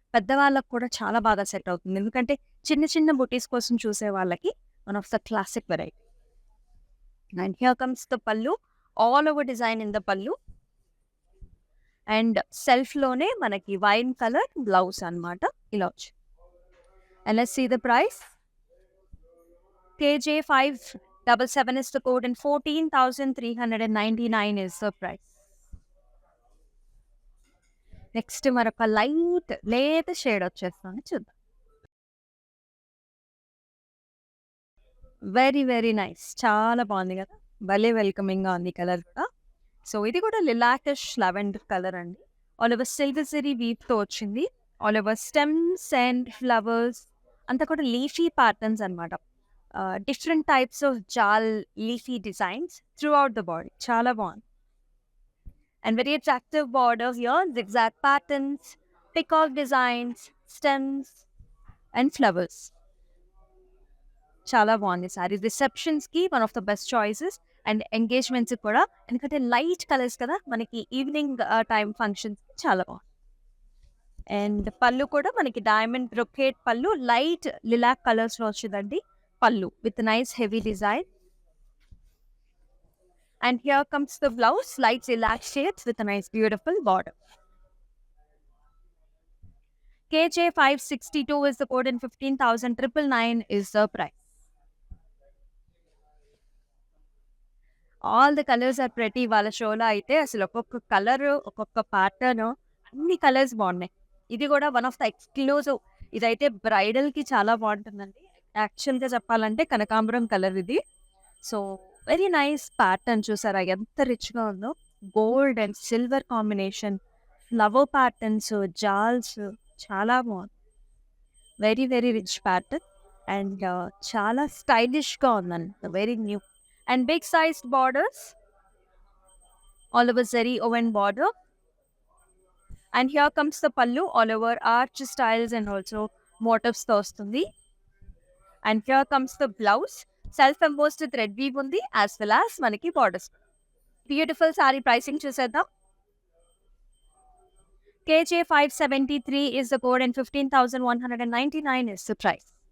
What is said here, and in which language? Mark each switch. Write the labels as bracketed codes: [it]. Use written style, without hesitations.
[te] పెద్దవాళ్ళకి కూడా చాలా బాగా సెట్ అవుతుంది. ఎందుకంటే చిన్న చిన్న బుటీస్ కోసం చూసే వాళ్ళకి [en] One of the classic variety. And here comes the pallu. All over design in the pallu. And సెల్ఫ్‌లోనే మనకి wine colour blouse అన్నమాట. [te] ఇలా వచ్చి. [en] And let's see the price. KJ577 is the code and 14,399 is the price. [te] Next మరొక లేత shade వచ్చేస్తాను చూద్దాం. Very very nice. చాలా బాగుంది కదా, భలే వెల్కమింగ్గా ఉంది కలర్ కూడా. సో ఇది కూడా లిలాకిష్ లెవెండర్ కలర్ అండి. ఆల్ ఓవర్ సిల్వర్ జరీ వీవ్తో వచ్చింది. All over stems and flowers అంతా కూడా లీఫీ ప్యాటర్న్స్ అనమాట. [en] Different types of jaal leafy designs throughout the body. [te] చాలా బాగుంది. [en] And very attractive border here, zigzag patterns, peacock designs, stems and flowers. [te] చాలా బాగుంది sorry. రిసెప్షన్స్కి [en] one of the best choices [te] and engagements కూడా, ఎందుకంటే light colours కదా మనకి evening time ఫంక్షన్స్కి చాలా బాగుంది. అండ్ పళ్ళు కూడా మనకి డైమండ్ బ్రొకేట్ పళ్ళు, లైట్ లిలాక్ కలర్స్లో వచ్చిందండి పళ్ళు with nice heavy design. [en] And here comes the blouse, light lilac shades with a nice beautiful border. KJ562 is the code and 15,999 is the price. All the colors are pretty. [te] వాళ్ళ షోలో అయితే అసలు ఒక్కొక్క colour, ఒక్కొక్క pattern, అన్ని colours బాగున్నాయి. ఇది కూడా [en] One of the exclusive. [te] ఇదైతే బ్రైడల్కి చాలా బాగుంటుందండి. యాక్చువల్గా చెప్పాలంటే కనకాంబరం కలర్ ఇది. So very nice pattern. చూసారా ఎంత రిచ్గా ఉందో. Gold and silver combination, flower patterns, జాల్స్, చాలా బాగుంది. Very very rich pattern and చాలా స్టైలిష్గా ఉందండి. [en] Very new and big sized borders, all over zari woven border. And here comes the pallu, all over arch styles and also మోటివ్స్తో వస్తుంది. And here comes the blouse, self embossed thread weave ఉంది, as well as మనకి borders. [te] Beautiful sorry pricing చూసేద్దాం. [en] KJ573 is the code and 15,199 is the price.